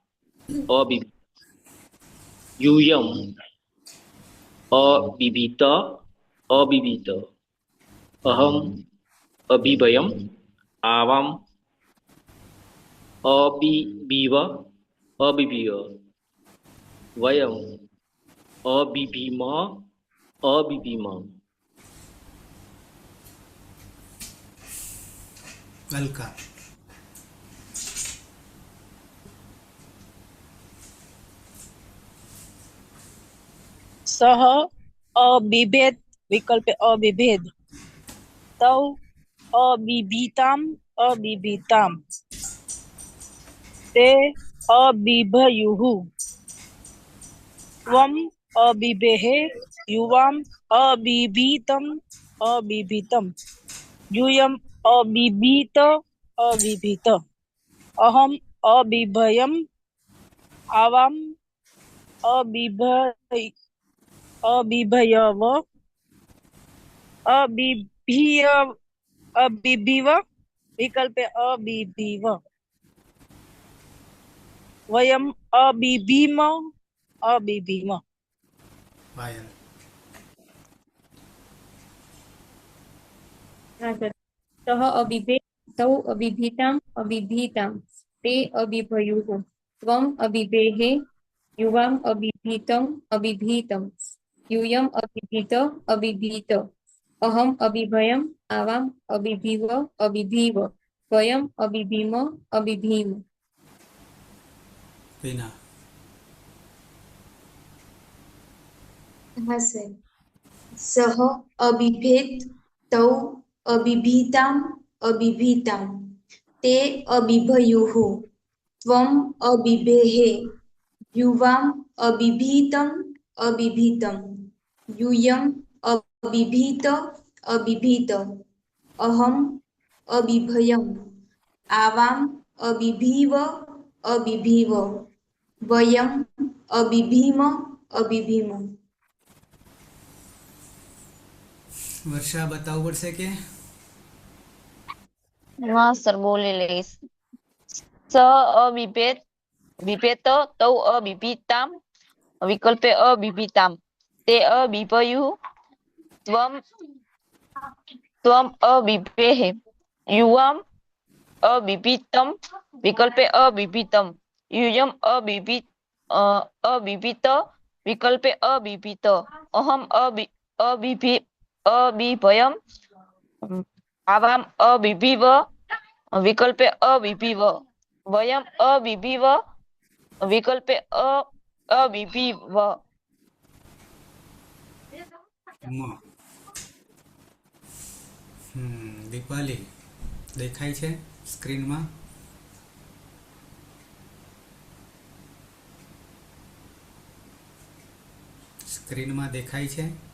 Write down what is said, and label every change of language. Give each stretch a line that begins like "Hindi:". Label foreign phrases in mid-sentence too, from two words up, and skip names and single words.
Sanskrit: यूयम् अबिभीत अबिभीत अहम् अभिभयम् आवाम् अबिभीव अबिभीव वयम् अबिभीम अबिभीम
Gujarati: અલકા.
Sanskrit: સહ અબિભેદ વિકલ્પે અબિભેદ તૌ અબિભીતામ અબિભીતામ તે અબિભયુઃ ત્વમ અબિભેહે યુવામ અબિભીતમ અબિભીતમ यूयम अबिभीत अबिभीत अहम अबिभयम आवाम अबिभय अबिभयव अबिभीय अबिभीव विकल्पे अबिभीव वयम अबिभीम अबिभीम.
Gujarati: પાયલ. હા સર.
Sanskrit: સહ અબિભેદ તૌ અબિભીતામ અબિભીતામ તે અબિભયુઃ ત્વમ અબિભેહે યુવામ અબિભીતમ અબિભીતમ यूयम अबिभीत अबिभीत अहम अबिभयम आवाम अबिभीव अबिभीव वयम अबिभीम अबिभीम.
Gujarati: પિના. હા સર.
Sanskrit: સહ અબિભેદ તૌ અબિભીતામ અબિભીતામ તે અબિભયુઃ ત્વમ અબિભેહે યુવામ અબિભીતમ અબિભીતમ यूयम अबिभीत अबिभीत अहम अबिभयम आवाम अबिभीव अबिभीव वयम अबिभीम अबिभीम.
Gujarati: વર્ષા બતાવવું પડશે કે હા સર બોલી લઈશ.
Sanskrit: સ અવિભેદ વિભેત તૌ અવિભીતામ વિકલ્પે અવિભીતામ તે અવિભયુ ત્વમ અવિભેહે યુવામ અવિભીતમ વિકલ્પે અવિભીતમ યુયમ અવિભીત વિકલ્પે અવિભીત અહમ અબિભયમ आवाम अबिभीव विकल्पे अबिभीव वयम अबिभीव विकल्पे अबिभीव.
Gujarati: દીપાલી દેખાય છે સ્ક્રીનમાં? સ્ક્રીનમાં દેખાય છે?